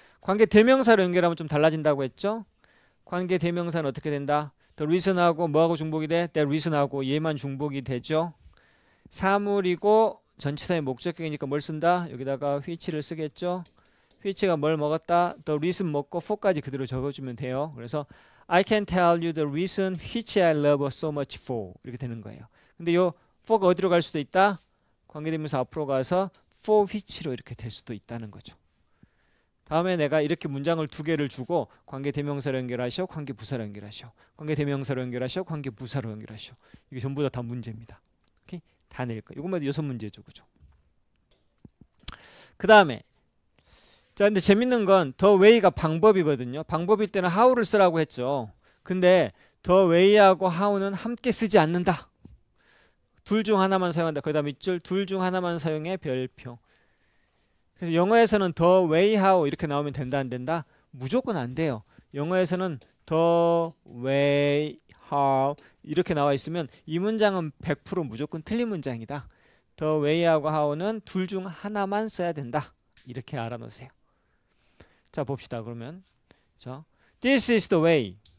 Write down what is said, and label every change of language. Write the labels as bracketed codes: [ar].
[ko] 관계 대명사로 연결하면 좀 달라진다고 했죠. 관계 대명사는 어떻게 된다? the reason하고 뭐하고 중복이 돼? that reason하고 얘만 중복이 되죠. 사물이고 전치사의 목적격이니까 뭘 쓴다? 여기다가 which를 쓰겠죠. which가 뭘 먹었다? the reason 먹고 for까지 그대로 적어주면 돼요. 그래서 [en] I can tell you the reason which I love her so much for [ko] 이렇게 되는 거예요. 근데 요 for가 어디로 갈 수도 있다? 관계대명사 앞으로 가서 for which로 이렇게 될 수도 있다는 거죠. 다음에 내가 이렇게 문장을 두 개를 주고 관계대명사로 연결하셔, 관계부사로 연결하셔, 관계대명사로 연결하셔, 관계부사로 연결하셔. 이게 전부 다 문제입니다. 오케이? 다 낼 거. 이것만 6문제죠, 그죠? 그 다음에 자, 근데 재밌는 건 the way가 방법이거든요. 방법일 때는 how를 쓰라고 했죠. 근데 the way하고 how는 함께 쓰지 않는다. 둘 중 하나만 사용한다. 그 다음 밑줄 둘 중 하나만 사용해 별표. 그래서 영어에서는 the way how 이렇게 나오면 된다 안 된다? 무조건 안 돼요. 영어에서는 the way how 이렇게 나와 있으면 이 문장은 100% 무조건 틀린 문장이다. the way하고 how는 둘 중 하나만 써야 된다. 이렇게 알아놓으세요. 자, 봅시다. 그러면 자, [en] this is the way.